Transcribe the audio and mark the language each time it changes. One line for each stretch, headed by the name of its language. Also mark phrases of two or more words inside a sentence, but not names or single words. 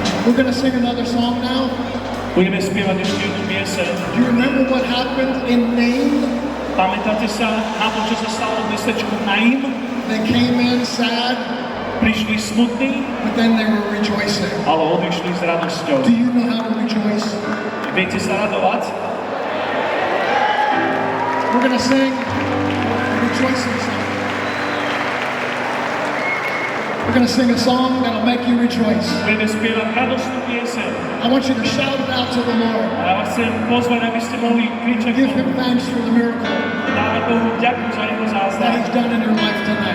English: We're going to sing another song now.
Slovak: Budeme spievať ešte jednu pieseň.
English: Do you remember what happened in Nain?
Slovak: Pamätáte sa na to, čo sa stalo v mestečku Naim?
English: They came in sad,
Slovak: Prišli smutní,
English: but then they were rejoicing.
Slovak: ale odišli s radosťou.
English: Do you know how to rejoice?
Slovak: Viete sa radovať?
English: We're going to sing a rejoicing song. We're going to sing a song that'll make you rejoice.
Slovak: Budeme spievať radostnú pieseň.
English: I want you to shout it out to the Lord.
Slovak: A ja vás chcem pozvať, aby ste mohli kričať
English: Give Him thanks for the miracle
Slovak: dávať Bohu ďakuj za jeho
English: that
Slovak: zázrak,
English: He's done in your life tonight.